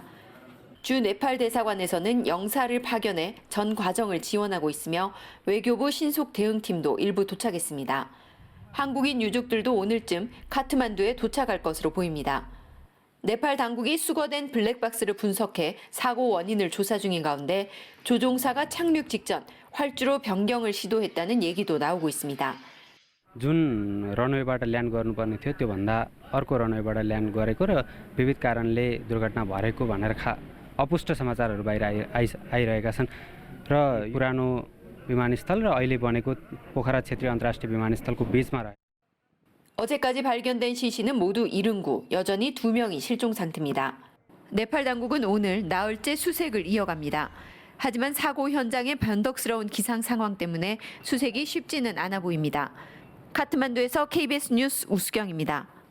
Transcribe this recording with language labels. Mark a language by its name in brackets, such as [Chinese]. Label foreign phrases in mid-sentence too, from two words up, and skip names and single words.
[Korean] 주 네팔 대사관에서는 영사를 파견해 전 과정을 지원하고 있으며 외교부 신속 대응팀도 일부 도착했습니다. 한국인 유족들도 오늘쯤 카트만두에 도착할 것으로 보입니다. 네팔 당국이 수거된 블랙박스를 분석해 사고 원인을 조사 중인 가운데 조종사가 착륙 직전 활주로 변경을 시도했다는 얘기도 나오고 있습니다. [Nepali] जुन रनवेबाट ल्यान्ड गर्नुपर्ने थियो त्योभन्दा अर्को रनवेबाट ल्यान्ड गरेको र विविध कारणले दुर्घटना भरेको भनेर अपुष्ट समाचारहरू बाहिर आइरहेका छन् र पुरानो विमानस्थल र अहिले बनेको पोखरा क्षेत्रीय अन्तर्राष्ट्रिय विमानस्थलको बीचमा रहे. [Korean] 어제까지 발견된 시신은 모두 70구, 여전히 2명이 실종 상태입니다. 네팔 당국은 오늘 나흘째 수색을 이어갑니다. 하지만 사고 현장의 변덕스러운 기상 상황 때문에 수색이 쉽지는 않아 보입니다. 카트만두에서 KBS 뉴스 우수경입니다.